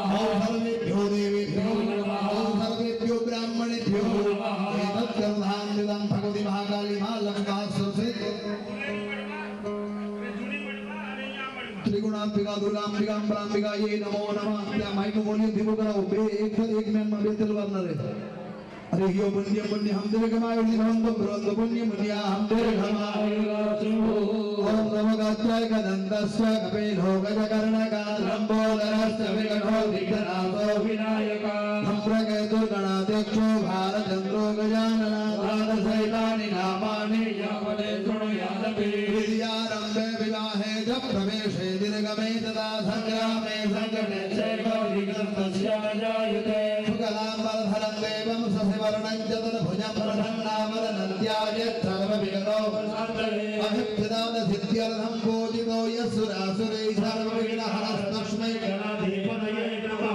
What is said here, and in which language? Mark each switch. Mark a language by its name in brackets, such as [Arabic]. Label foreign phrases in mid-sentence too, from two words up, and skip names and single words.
[Sanskrit] ओम सर्वेभ्यो देवेभ्यो नमः. ओम सर्वेभ्यो ब्राह्मणेभ्यो नमः. एतत्कर्मान्वितं भगवती महाकाली महालक्ष्मी त्रिगुणात्मिका दुर्गांबिका ब्राह्मिका ये नमो नमः. [Gujarati] ત્યા માઇક નું વોલ્યુમ ધીમું કરાવો. એક મેનમાં બે તલવાર ન રહે. [Hindi] अरे यो पुण्य पुण्य हम तेरे कमाए निरंतर ब्रह्म पुण्य पुण्य हम तेरे कमाए [Sanskrit] ओम नमो गात्याय कदंतस्य कपिलो गजकर्णका लंबोदरस्य विकटो विघ्ननाशो विनायका सम्प्रकेतु गणाध्यक्षो भारचन्द्रो गजानना द्वादशैतानि नामानि यावदे शृणुयादपि विद्यारम्भे विवाहे च प्रवेशे निर्गमे तथा सङ्ग्रामे सङ्कटे च गौरीगन्तस्य जायते शुक्लाम्बरधरं देवं ससिवर्णं च तद्भुजं प्रसन्नावदनन्त्याय सर्वविगतो अभिप्सिदानसिद्ध्यर्थं पूजितो यस्सुरासुरैः सर्वविघ्नहरस्तस्मै गणाधिपतये नमः.